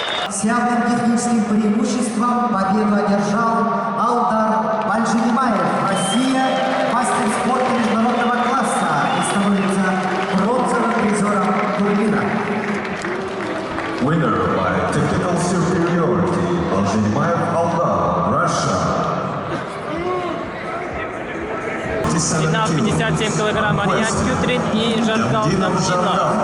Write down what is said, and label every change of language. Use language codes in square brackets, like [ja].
[ru] С явным техническим преимуществом победу одержал Алдар Бальжинимаев. Россия, мастер спорта международного класса, и становится бронзовым призером турнира. [en] Winner by technical superiority, Bajinayev Aldar, Russia. [ru] Финал 57 килограмм Ариан Кютрин и Жаргал Намчинов.